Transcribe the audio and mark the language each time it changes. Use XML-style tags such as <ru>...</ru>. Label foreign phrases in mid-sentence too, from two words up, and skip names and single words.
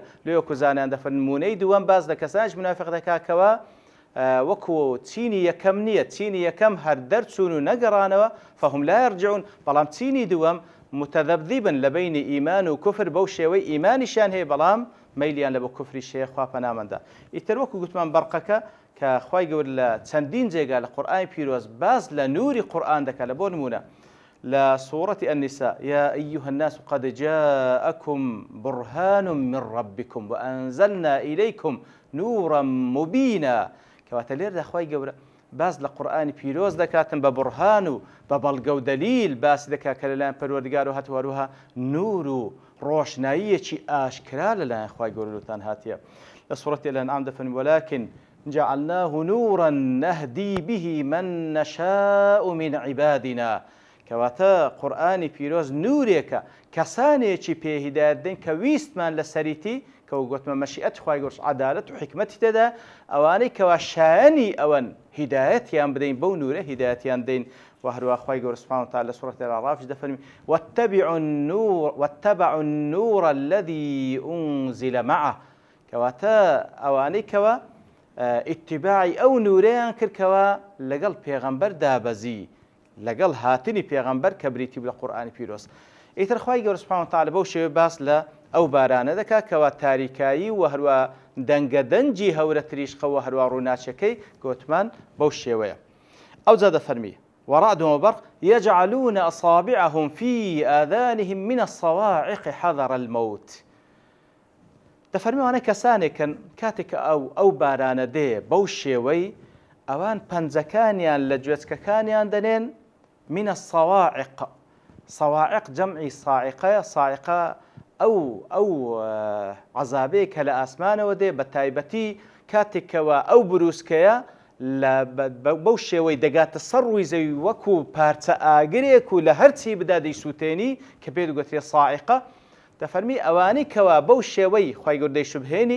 <ckb>لێوەکو زانیان دەفەرمێن نمونەی دووەم باز لە کەسانێک منافق دەکاتکەوە وەکو چینی یەکەم نییە، چینی یەکەم هەر دەرچوون و نەگەڕانەوە</ckb> <ar>فەهم لا یەرجعون،</ar> <ckb>بەڵام چینی دووەم متەذەبذیبن لە بەینی ئیمان و کوفر بەو شێوەی ئیمانیشیان هەیە بەڵام مەیلیان لە بۆ کوفری شەیە خوا پەنامەندا. ئیتر وەکو گوتمان بەرقەکە کە خوای گەورە لە چەندین جێگا لە قورئانی پیرۆز باز لە نوری قورئان دەکات. لە بۆ نمونە لە سوورەتی النساء</ckb> <ar>يا أيها الناس قد جاءكم برهان من ربكم وأنزلنا إليكم نورا مبينا.</ar> <ckb>کەواتە لێردا خوای گەورە باز لە قورئانی پیرۆز دەکاتن بە بورهان و بە بەڵگە و دەلیل باسی دەکات کە لەلایەن پەروەردگار و هەروها نور و ڕۆشناییەکی ئاشکرا لەلایەن خوای گەورە لەتان هاتیە. لە سوورەتی الأنعام دەفەرمێن</ckb> <ar>ولكن جعلناه نورا نهدي به من نشاء من عبادنا.</ar> <ckb>کەواتە قورئانی پیرۆز نورێکە کەسانێکی پێهیدایەت دەین کە ویستمان لە سەریتی کە گوتمە مەشیئەت خوای گەورە عەدالەت و حکمەتی تێدا ئەوانەی کەوا شایەنی ئەوەن هیدایەتیان بدەین بەو نورە هیدایەتیان دەین. و هەروە خوای گەورە</ckb> <ar>سوبحانەهو وتەعالە</ar> <ckb>لە سوورەتی الأعراف دەفەرمێ</ckb> <ar>واتبعوا النور الذي أنزل معه.</ar> <ckb>کەواتە ئەوانەی کەوا ئیتیباعی ئەو نورەیان کردکەوە لەگەڵ پێغەمبەر دابەزی لەگەڵ هاتنی پێغەمبەر کە بریتی لە قورئانی پیرۆز. ئیتر خوای گەورە</ckb> <ar>سوبحانەهو وتەعالە</ar> <ckb>بەو شێوەیە باس لە ئەو بارانە دەکات کەوا تاریکایی و هەروە دەنگەدەنجی هەورە تریشقە و هەروە ڕووناچەکەی گوتمان بەو شێوەیە. ئەو جا دەفەرمی</ckb> <ar>ورعد وبرق يجعلون أصابعهم في آذانهم من الصواعق حذر الموت.</ar> <ckb>دەفەرمیوانە کەسانێکن کاتێک ئەو بارانە دێ بەو شێوەی ئەوان پەنجەکانیان لە گوێچکەکانیان دەنێن</ckb> <ar>من الصواعق.</ar> <ckb>صواعق جەمعی صاعقەیە. صاعقە ئەو عەزابەیە کە لە ئاسمانەوە دێ بە تایبەتی کاتێکەوە ئەو بروسکەیە بەو شێوەی دەگاتە سەر ڕووی زەوی وەکو پارچە ئاگرێک و لە هەرچی بدا دەیسووتێنی کە پێ دەگوترێت ساعقە دەفەرمی ئەوانەی کەوا بەو شێوەی خی گەورە دەیشوبهێنی</ckb>